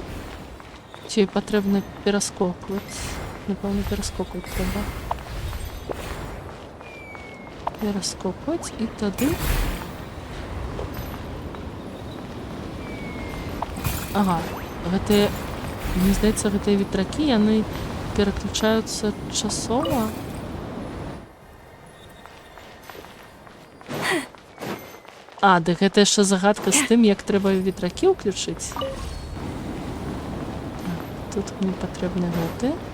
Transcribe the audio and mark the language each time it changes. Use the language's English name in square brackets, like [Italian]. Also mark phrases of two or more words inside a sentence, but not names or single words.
[Ukrainian] Чи потрібно перескокувати? Напевно, перескокувати треба. Перескокувати і тоді... [Belarusian] Ага, гэтыя... [Ukrainian] Мені здається, [Belarusian] гэтыя ветраки, яны [Ukrainian] переключаються часово. [Belarusian] А, так гэта яшчэ загадка з тым, як трэба ветракі ўключыць. Тут мне патрэбны гэты.